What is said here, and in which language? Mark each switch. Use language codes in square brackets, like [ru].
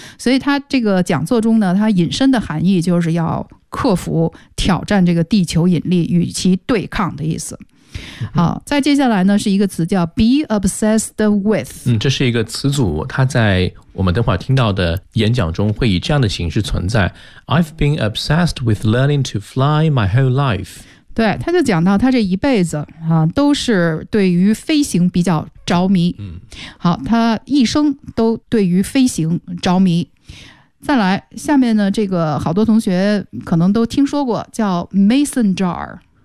[zh] 所以它这个讲座中呢，它引申的含义就是要克服挑战这个地球引力与其对抗的意思。好，再接下来呢是一个词叫 be obsessed with。嗯，这是一个词组，它在我们等会儿听到的演讲中会以这样的形式存在。 [en] I've been obsessed with learning to fly my whole life。 [zh] 对，他就讲到他这一辈子啊，都是对于飞行比较着迷。嗯，好，他一生都对于飞行着迷。再来，下面呢，这个好多同学可能都听说过，叫 mason jar。